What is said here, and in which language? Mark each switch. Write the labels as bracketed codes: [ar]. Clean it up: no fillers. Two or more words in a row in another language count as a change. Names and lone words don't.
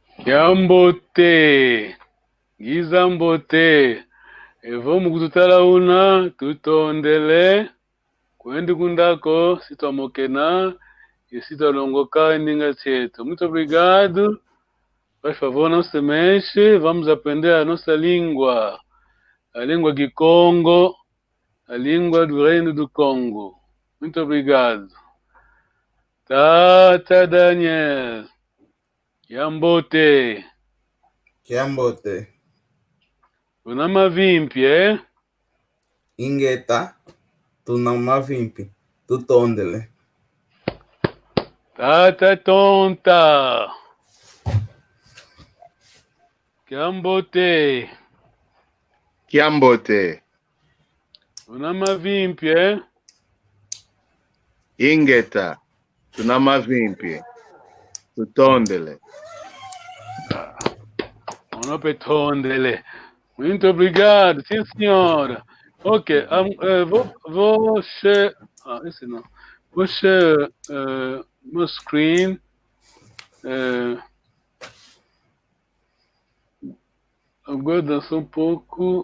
[kg] Kiambote, Gizambote, Evomu kututala una, tutondele, kwendi kundako, sitomokena, e sitalongoka endinga chetu. [pt] Muito obrigado. Por favor, não se mexe. Vamos aprender a nossa língua. A língua de Congo, a língua do Reino do Congo. Muito obrigado. [kg] Tata Daniel. Kiambote. Kiambote. Unamavimpi, eh? Ingeta. Tunamavimpi. Tutondele. Tata tonta. Kiambote. Kiambote. Unamavimpi, eh? Ingeta. Tunamavimpi. Tutondele. Monopetondele. [pt] Muito obrigado, sim senhora. Ok, você... Ah, esse não. Você, no screen... agora dançou um pouco...